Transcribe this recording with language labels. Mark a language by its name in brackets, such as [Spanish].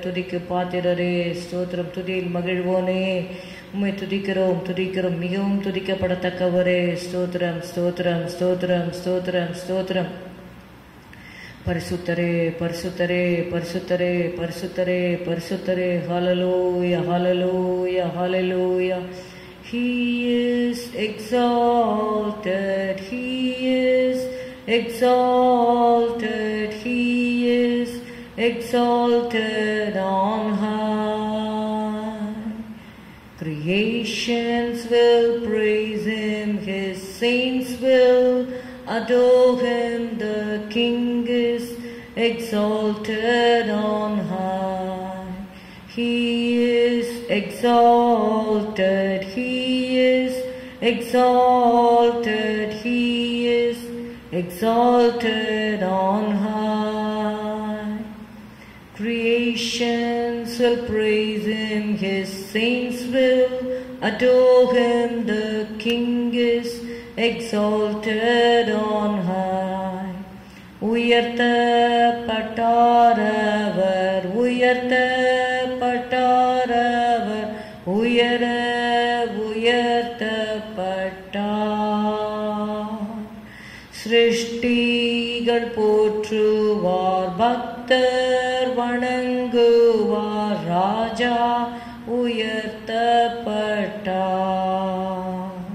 [Tamil] துதிக்கு பாத்திரரே. ஸ்தோத்திரம். துதியில் மகிழ்வோனே, உம்மை துதிக்கிறோம் துதிக்கிறோம். மிகவும் துதிக்கப்படத்தக்கவரே. ஸ்தோத்திரம் ஸ்தோத்திரம் ஸ்தோத்திரம் ஸ்தோத்திரம் ஸ்தோத்திரம். பரிசுத்தரே பரிசுத்தரே பரிசுத்தரே பரிசுத்தரே பரிசுத்தரே. ஹல்லேலூயா ஹல்லேலூயா ஹல்லேலூயா. [English] He is exalted, He is exalted, He is exalted on high. Creations will praise Him, His saints will adore Him. The King is exalted on high. He is exalted, He is exalted, He is exalted on high. Creations will praise Him, His saints will adore Him. The King is exalted on high. [Tamil] உயர்த்தப்பட்டாரவர், உயர்த்தப்பட்டாரவர், உயர உயர்த்தப்பட்டார். சிருஷ்டிகள் போற்றுவார், பக்தர் வணங்குவார், ராஜா உயர்த்தப்பட்டார்.